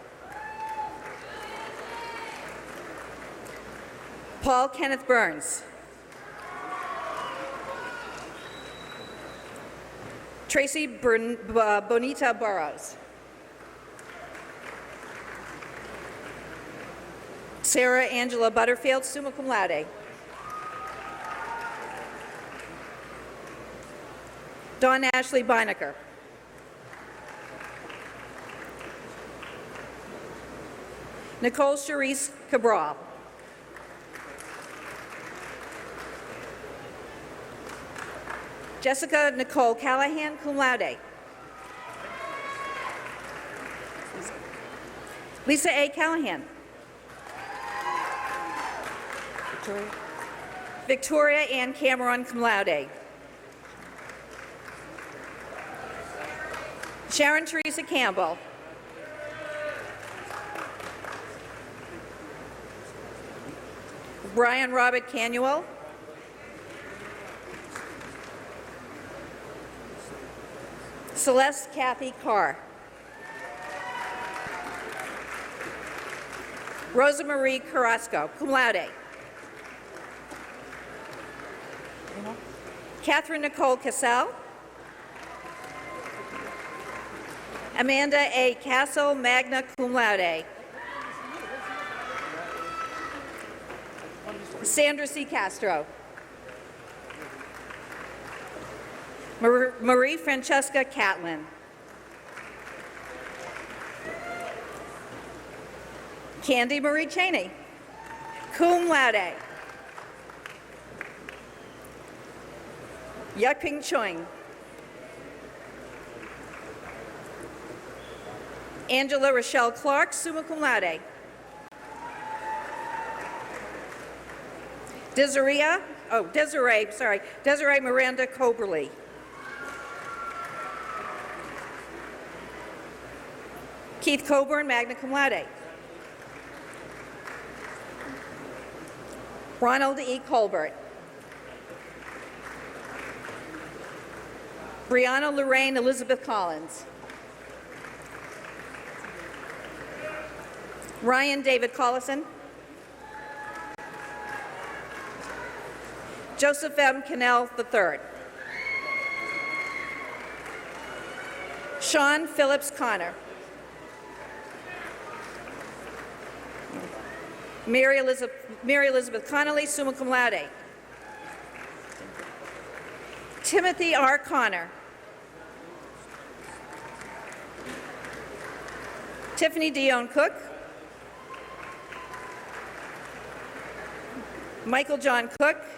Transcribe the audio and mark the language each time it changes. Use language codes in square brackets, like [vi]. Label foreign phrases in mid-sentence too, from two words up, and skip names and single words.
[en] Paul Kenneth Burns. Tracy Bonita Burrows. Sarah Angela Butterfield, [la] summa cum laude. [en] Dawn Ashley Beinecker. Nicole Charisse Cabral. Jessica Nicole Callahan, [la] cum laude. [en] Lisa A. Callahan. Victoria Ann Cameron, [la] cum laude. [en] Sharon Teresa Campbell. Brian Robert Canuel. Celeste Kathy Carr. Rosa Marie Carrasco, [la] cum laude. [en] Catherine Nicole Cassell. Amanda A. Castle, [la] magna cum laude. [en] Sandra C. Castro. Marie Francesca Catlin. Candy Marie Cheney, [la] cum laude. [en] Yaping Choing. Angela Rochelle Clark, [la] summa cum laude. [en] Desiree Miranda Coberly. Keith Coburn, [la] magna cum laude. [en] Ronald E. Colbert. Brianna Lorraine Elizabeth Collins. Ryan David Collison. Joseph M. Cannell III. Sean Phillips Connor. Mary Elizabeth Connolly, [la] summa cum laude. [en] Timothy R. Connor. Tiffany Dion Cook. Michael John Cook.